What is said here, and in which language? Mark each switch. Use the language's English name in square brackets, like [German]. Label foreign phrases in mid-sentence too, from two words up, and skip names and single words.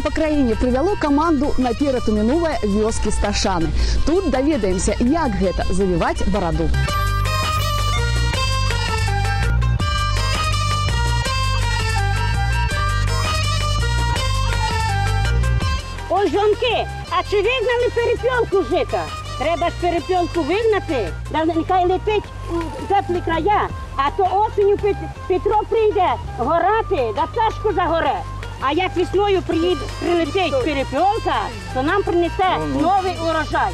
[Belarusian] по краіне прывяло каманду наперад у мінулае вёскі Сташаны. Тут даведаемся, як гэта завіваць бараду. [Ukrainian] Ой, жонки, а чи вигнали перепілку жита? Треба ж перепілку вигнати, да нехай летить у теплі края, а то осінню Петро прийде горати, да пташку загоре. А як весною прилетить перепілка, то нам принесе новий урожай.